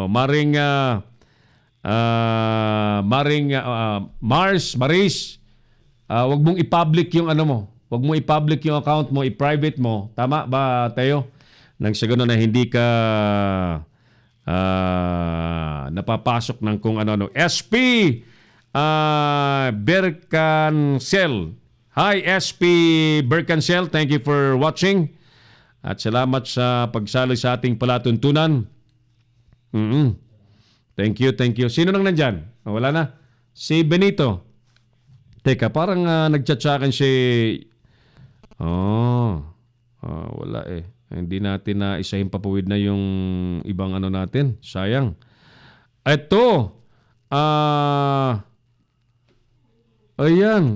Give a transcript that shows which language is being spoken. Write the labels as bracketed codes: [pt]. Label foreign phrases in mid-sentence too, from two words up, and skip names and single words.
[tl] Maris, wag mong i-public yung ano mo. Wag mo i-public yung account mo, i-private mo. Tama ba, Teo? Nang sa gano'n na hindi ka napapasok ng kung ano-ano. SP Bercancel. [en] Hi, SP Bercancel. Thank you for watching. [tl] At salamat sa pagsali sa ating palatuntunan. [en] Thank you. [tl] Sino nang nandyan? Wala na. Si Benito. Teka, parang nag-chat sa akin si... wala eh. Hindi natin na isahin papuwid na yung ibang ano natin. Sayang. Ito. Ayan.